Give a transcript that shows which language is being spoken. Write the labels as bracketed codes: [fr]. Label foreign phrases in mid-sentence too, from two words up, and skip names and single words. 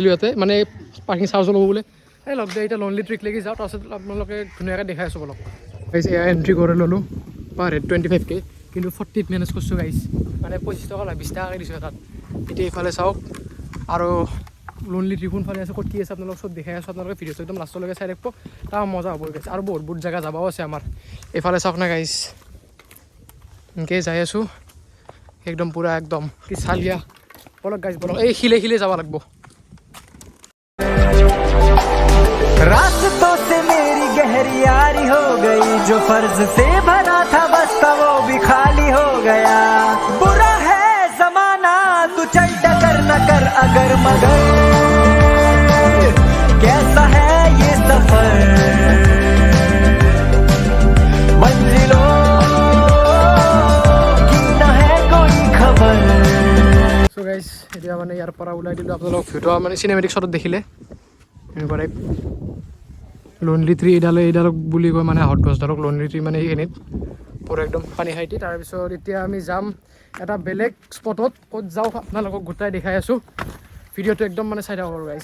[as] দিলোঁ ইয়াতে মানে পাৰ্কিং চাৰ্জ ল'ব বোলে এই লগ দে এতিয়া লোনলি ট্ৰীক লাগি যাওঁ তাৰপিছত আপোনালোকে ধুনীয়াকৈ দেখাই আছোঁ বলক গাইজ এয়া এণ্ট্ৰি কৰি ল'লোঁ [en] per head [as] 25K কিন্তু 40ত মেনেজ কৰিছোঁ গাইজ মানে 25 টকা 20 টকাকৈ দিছোঁ তাত এতিয়া এইফালে চাওক আৰু লোনলি ট্ৰী কোনফালে আছে ক'ত কি আছে আপোনালোকক চব দেখাই আছোঁ আপোনালোকে ভিডিঅ'টো একদম লাষ্টলৈকে চাই থাকিব তাৰ মজা হ'ব গাইজ আৰু বহুত জেগা যাবাও আছে আমাৰ এইফালে চাওক না গাইজ এনেকৈ যাই আছোঁ একদম পুৰা একদম কি চালিয়া বলক গাইজ বলক এই শিলে যাব লাগিব [hi] रास्तों से मेरी गहरी यारी हो गई जो फर्ज से भरा था बस्ता वो भी खाली हो गया बुरा है जमाना तू चल डगर न कर अगर मगर कैसा है ये सफर मंजिलों की न है कोई खबर [as] সো গাইজ এতিয়া মানে ইয়াৰ পৰা ওলাই দিলোঁ আপোনালোকক ভিডিঅ' মানে [en] cinematic shotত [as] দেখিলে এনেকুৱা টাইপ লোনলি ট্ৰী এইডালক বুলি কয় মানে হট গছডালক লোনলি ট্ৰী মানে এইখিনিত পূৰা একদম পানী খাইটি তাৰপিছত এতিয়া আমি যাম এটা বেলেগ স্পটত ক'ত যাওঁ আপোনালোকক গোটাই দেখাই আছোঁ ভিডিঅ'টো একদম মানে চাই থাকক আৰু